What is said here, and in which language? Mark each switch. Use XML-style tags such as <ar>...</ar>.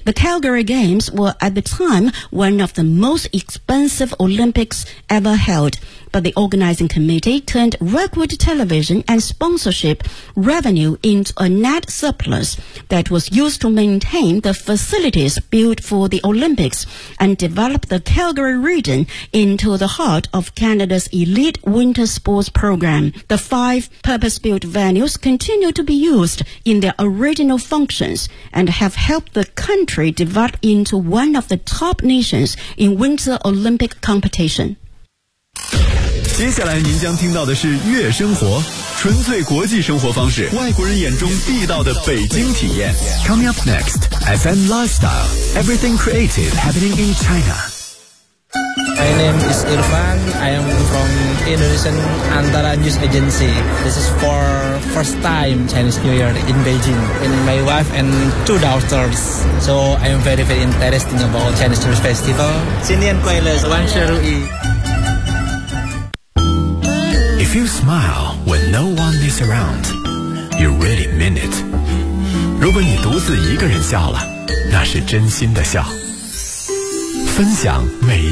<en>The Calgary Games were at the time one of the most expensive Olympics ever held, but the organizing committee turned record television and sponsorship revenue into a net surplus that was used to maintain the facilities built for the Olympics and develop the Calgary region into the heart of Canada's elite winter sports program. The 5 purpose-built venues continue to be usedin their original functions and have helped the country develop into one of the top nations in Winter Olympic competition.</en> <zh>接下来您将听到的是悦生活，纯粹国际生活方式，外国人眼中地道的北京体验。</zh> <en>Coming up next, FM Lifestyle, Everything Creative Happening in China. My name is Irfan. I am fromIndonesian Antara News Agency. This is for first time Chinese New Year in Beijing. And my wife and 2 daughters. So I am very, very interested about Chinese New Year Festival.</en> <zh>新年快乐，万事如意。</zh> <en>If you smile when no one is around, you really mean it.</en> <zh>如果你独自一个人笑了，那是真心的笑。分享每一</zh>